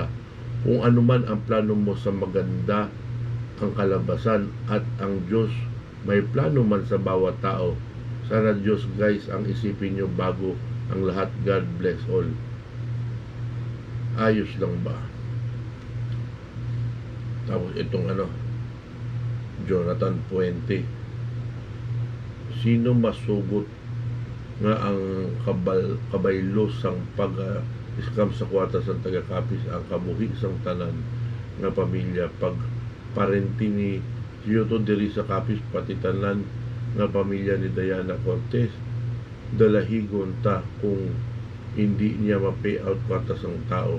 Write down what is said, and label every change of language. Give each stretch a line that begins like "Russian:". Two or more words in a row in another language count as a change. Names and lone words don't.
Filipino: Kung ano man ang plano mo sa maganda ang kalabasan at ang Diyos may plano man sa bawat tao. Sana Diyos guys ang isipin nyo bago ang lahat.
English: God bless all.
Filipino: Ayos lang ba? Tapos itong Jonathan Puente.
Hiligaynon: Sino masugot nga ang kabaylo sang pag-scam sa kwarta sa taga-Capiz ang kabuhi sang tanan nga pamilya pag parenti ni Giotto diri sa Capiz pati tanan nga pamilya ni Diana Cortez dalahigon ta kung hindi niya ma-payout kwarta sang tao.